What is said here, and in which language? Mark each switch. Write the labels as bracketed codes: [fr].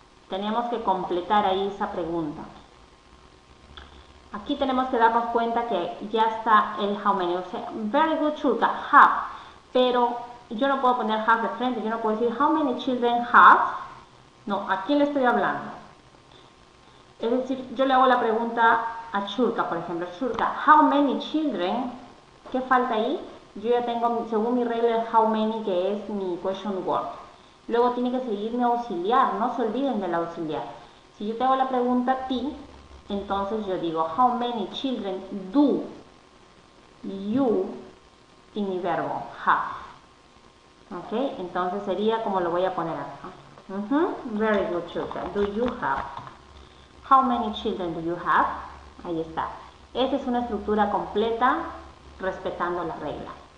[es] Tenemos que completar ahí esa pregunta. Aquí tenemos que darnos cuenta que ya está el [en] how many. [es] O sea, [en] very good, [es] Churka, have. Pero yo no puedo poner have de frente. Yo no puedo decir [en] how many children have. [es] No, ¿a quién le estoy hablando? Es decir, yo le hago la pregunta a Shurka, por ejemplo. [en] Shurka, how many children? [es] ¿Qué falta ahí? Yo ya tengo, según mi regla, el [en] how many, [es] que es mi question word. Luego tiene que seguir mi auxiliar, no se olviden del auxiliar. Si yo te hago la pregunta a ti, entonces yo digo, [en] how many children do you, [es] y mi verbo, [en] have. [es] ¿Ok? Entonces sería como lo voy a poner acá. [en] Very good, children. Do you have? How many children do you have? [es] Ahí está. Esta es una estructura completa respetando la regla.